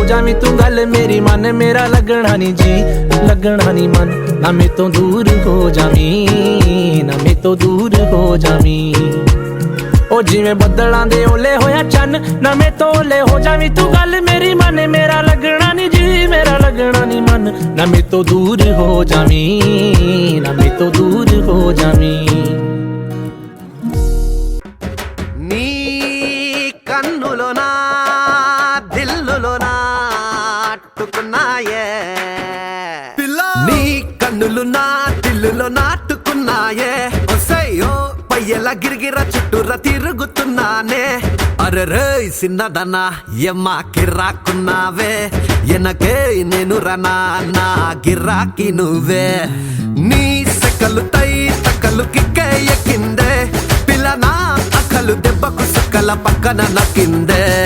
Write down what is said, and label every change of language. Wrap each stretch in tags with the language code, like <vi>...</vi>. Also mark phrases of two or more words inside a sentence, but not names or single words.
<pa>ਜਾਵੀਂ ਤੂੰ ਗੱਲ ਮੇਰੀ ਮੰਨ ਮੇਰਾ ਲੱਗਣਾ ਨਹੀਂ ਜੀ ਲੱਗਣਾ ਨਹੀਂ ਮਨ ਨਾ ਮੇ ਤੋਂ ਦੂਰ ਹੋ ਜਾਵੀਂ ਨਾ ਮੇ ਤੋਂ ਦੂਰ ਹੋ ਜਾਵੀਂ ਉਹ ਜਿਵੇਂ ਬੱਦਲਾਂ ਦੇ ਓਲੇ ਹੋਇਆ ਚੰਨ ਨਾ ਮੇ ਤੋਲੇ ਹੋ ਜਾਵੀਂ ਤੂੰ ਗੱਲ ਮੇਰੀ ਮੰਨ ਮੇਰਾ ਲੱਗਣਾ ਨਹੀਂ ਜੀ ਮੇਰਾ ਲੱਗਣਾ ਨਹੀਂ ਮਨ ਨਾ ਮੇ ਤੋਂ ਦੂਰ ਹੋ ਜਾਵੀਂ ਨਾ ਮੇ ਤੋਂ ਦੂਰ ਹੋ ਜਾਵੀਂ</pa> <te>నీ కన్నులోనా దిల్లులోనా అట్టుకున్నాయే నీ కన్నులు నా దిల్లులో నాటుకున్నాయే ఒసయ్యో పయ్యల గిరిగిర చుట్టూర తిరుగుతున్నానే అరెరే సిన్నదనా ఎమ్మ కిర్రాకున్నావే ఎనకే నేను రనా నా గిర్రాకి నువ్వే నీ సెకలు తై తకలు కిక్కే ఎక్కిందే పిల్లనా అక్కలు దెబ్బకు సుక్కల పక్కన నక్కిందే</te>